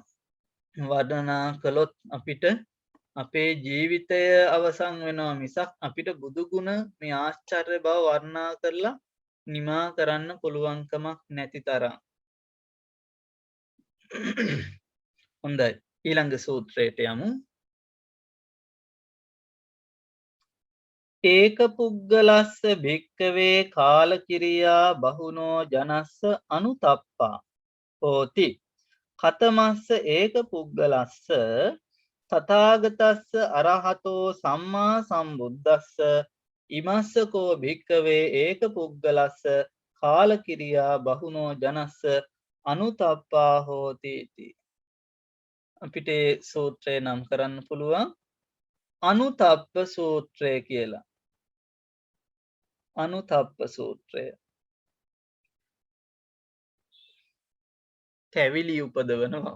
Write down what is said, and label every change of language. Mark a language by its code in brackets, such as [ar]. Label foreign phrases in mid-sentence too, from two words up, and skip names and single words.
[si] වර්ණනා කළොත් අපිට අපේ ජීවිතය අවසන් වෙනවා මිසක් අපිට බුදු ගුණ මේ ආශ්චර්ය බව වර්ණනා කරලා නිමා කරන්න පුළුවන්කමක් නැති තරම්. හොඳයි. ඊළඟ සූත්‍රයට යමු. [pi] ඒක පුද්ගලස්ස භික්කවේ කාලකිරියා බහුනෝ ජනස්ස අනුතප්පා හෝති. කතමස්ස ඒක පුද්ගලස්ස තථාගතස්ස අරහතෝ සම්මා සම්බුද්දස්ස ඉමස්සකෝ භික්කවේ ඒක පුද්ගලස්ස කාලකිරියා බහුනෝ ජනස්ස අනුතප්පා හෝති. [si] අපිට සූත්‍රය නම් කරන්න පුළුවන්. අනුතප්ප සූත්‍රය කියලා. අනුතප්ප සූත්‍රය තැවිලි උපදවනවා.